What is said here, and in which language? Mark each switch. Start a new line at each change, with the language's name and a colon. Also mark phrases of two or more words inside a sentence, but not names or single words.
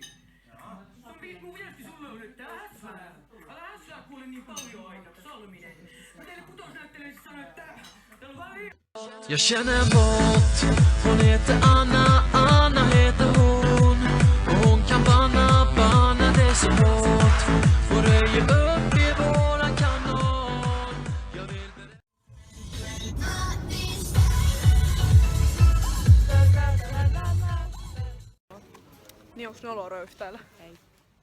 Finnish: Mun viesti sulle on, että älä hässää kuule niin paljon aina, Salminen. Mä teille kutosnäyttelijäksi sanoin, että täällä on vaan
Swedish: Jag känner bort. Hon heter Anna, Anna heter hon. Och hon kan banna det så hårt. Och röjer upp i våran kanal. Jag vill
Finnish: Niin onks noloa röyhtäällä? Ei.